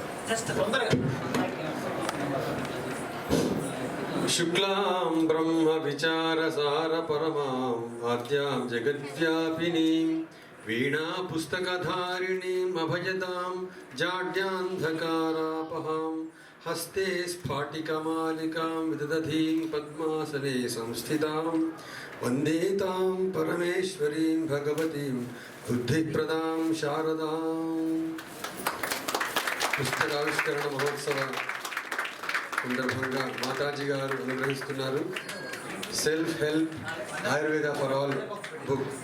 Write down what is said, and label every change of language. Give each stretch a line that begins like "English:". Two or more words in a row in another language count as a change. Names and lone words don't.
Sanskrit: शुक्लां ब्रह्म विचारसार परमां आद्यां जगद्व्यापिनीं वीणा पुस्तकधारिणीम् अभयदां जाड्यान्धकारापहां हस्ते स्फाटिकमालिकां विदधतीं पद्मासने संस्थितां वन्दे तां परमेश्वरीं भगवतीं बुद्धिप्रदां शारदां। पुस्तकाविष्करण महोत्सव
Telugu: సందర్భంగా మాతాజీ గారు అనుగ్రహిస్తున్నారు
English: self help Ayurveda for all book.